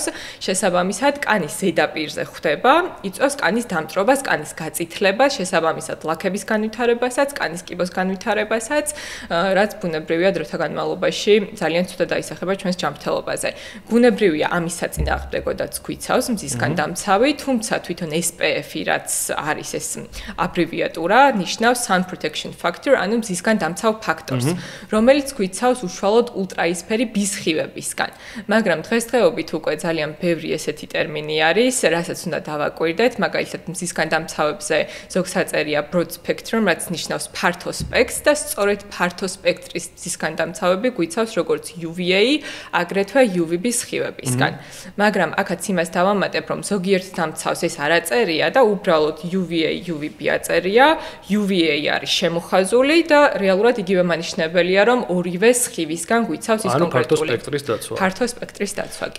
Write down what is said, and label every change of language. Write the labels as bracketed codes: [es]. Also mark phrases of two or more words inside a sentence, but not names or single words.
[ka] შესაბამისად, კანის ზედაპირზე ხვდება, იწვევს კანის დამწრობას, კანის გაწითლებას, შესაბამისად ლაქების განვითარებასაც, კანის კიბოს განვითარებასაც, რაც ბუნებრივია დროთა განმავლობაში ძალიან ცუდად აისახება ჩვენს ჯანმრთელობაზე. ბუნებრივია ამის საწინააღმდეგოდაც გვიცავს მზისგან დამცავი, თუმცა თვითონ SPF-ი, რაც არის ეს აბრივიატურა, ნიშნავს [en] sun protection factor, [ka] ანუ მზისგან დამცავ ფაქტორს, რომელიც გვიცავს უშუალოდ ულტრაისფერი ბისხივებისგან. მაგრამ დღესდღეობით უკვე ძალიან ბევრი ესეთი ტერმინი არის, რასაც უნდა დავაკვირდეთ, მაგალითად მზისგან დამცავებზე ზოგს აწერია [en] broad spectrum, [ka] რაც ნიშნავს ფართო სპექტრს და სწორედ ფართო სპექტრის მზისგან დამცავები გვიცავს როგორც UVA, აგრეთვე UVB სხივებისგან. მაგრამ აქაც იმას დავამატებ, რომ ზოგიერთ დამცავს ეს არ აწერია და უბრალოდ UVA, UVB აწერია, UVA არის შემოხაზული და რეალურად იგივე მანიშნებელია, რომ ორივე სხივისგან გვიცავს ის კონკრეტული ფართო სპექტრის დაცვა, კი.